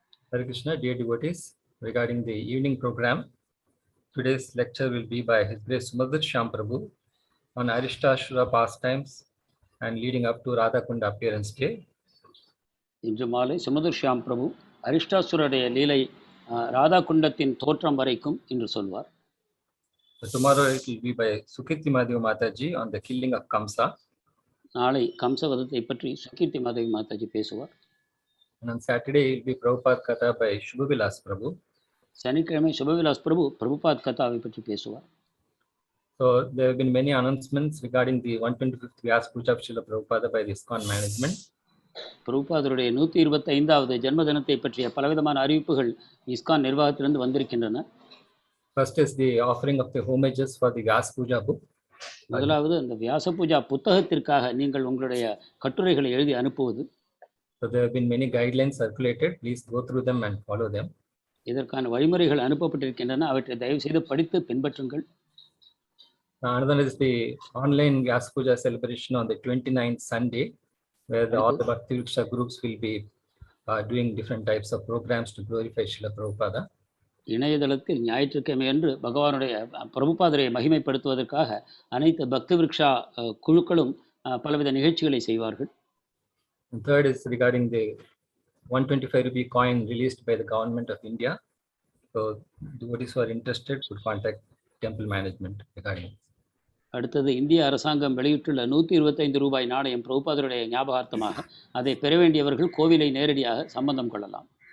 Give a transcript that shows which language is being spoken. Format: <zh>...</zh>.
<en>Hare Krishna, dear devotees, regarding the evening program, today's lecture will be by His Grace mamorjitā Prabhu on Arishtasura pastimes and leading up to Radhakunda appearance day.</en> <ta>இன்று மாலை சுமதுர்ஷாம் பிரபு அரிஷ்டாசுரருடைய லீலை ராதாகுண்டத்தின் தோற்றம் வரைக்கும் இன்று சொல்வார்.</ta> <en>Tomorrow it will be by Sukirti Madhavi Mataji on the killing of Kamsa.</en> <ta>நாளை கம்சவதத்தை பற்றி சுகீர்த்தி மாதவி மாதாஜி பேசுவார்.</ta> <en>And on Saturday it will be Prabhupada Katha by Shubhavilas Prabhu.</en> <ta>சனிக்கிழமை சுபவிலாஸ் பிரபு பிரபுபாத் கதாவை பற்றி பேசுவார்.</ta> <en>So there have been many announcements regarding the 125th Vyas Puja of Srila Prabhupada by the ISKCON management.</en> <ta>பிரபுபாதருடைய 125வது ஜன்மதினத்தை பற்றிய பலவிதமான அறிவிப்புகள் ISKCON நிர்வாகத்திலிருந்து வந்திருக்கின்றன.</ta> <en>First is the offering of the homages for the Vyas Puja book.</en> <ta>முதலாவது அந்த வியாச பூஜா புத்தகத்திற்காக நீங்கள் உங்களுடைய கட்டுரைகளை எழுதி அனுப்புவது.</ta> <en>So there have been many guidelines circulated. Please go through them and follow them.</en> <ta>இதற்கான வழிமுறைகள் அனுப்பப்பட்டிருக்கின்றன. அவற்றை தயவு செய்து படித்து பின்பற்றுங்கள்.</ta> <en>Another is the online Vyas Puja celebration on the 29th Sunday, where all the Bhakti groups will be doing different types of programs to glorify Srila Prabhupada.</en> <ta>இணையதளத்தில் ஞாயிற்றுக்கிழமை அன்று பகவானுடைய பிரபுபாதரை மகிமைப்படுத்துவதற்காக அனைத்து பக்தி விருக்ஷா குழுக்களும் பலவித நிகழ்ச்சிகளை செய்வார்கள்.</ta> <en>And third is regarding the 125 rupee coin released by the government of India. So devotees who are interested should contact temple management regarding it.</en> <ta>அடுத்தது இந்திய அரசாங்கம் வெளியிட்டுள்ள 125 ரூபாய் நாணயம் பிரபுபாதருடைய ஞாபகார்த்தமாக அதை பெற வேண்டியவர்கள் கோவிலை நேரடியாக சம்பந்தம் கொள்ளலாம்.</ta>